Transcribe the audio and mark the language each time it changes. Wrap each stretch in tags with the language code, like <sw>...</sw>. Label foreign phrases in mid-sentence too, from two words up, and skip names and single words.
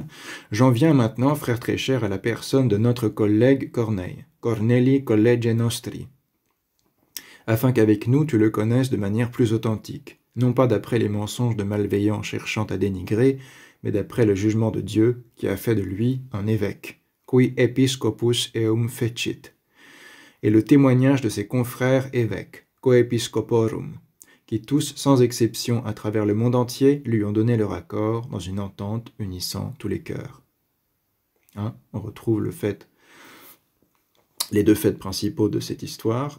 <fr>J'en viens maintenant, frère très cher, à la personne de notre collègue Corneille,</fr> <la>Corneli College Nostri,</la> <fr>afin qu'avec nous tu le connaisses de manière plus authentique, non pas d'après les mensonges de malveillants cherchant à dénigrer, mais d'après le jugement de Dieu qui a fait de lui un évêque,</fr> <la>qui episcopus eum fecit,</la> <fr>et le témoignage de ses confrères évêques, coepiscoporum, qui tous, sans exception à travers le monde entier, lui ont donné leur accord dans une entente unissant tous les cœurs. On retrouve les 2 faits principaux de cette histoire.</fr>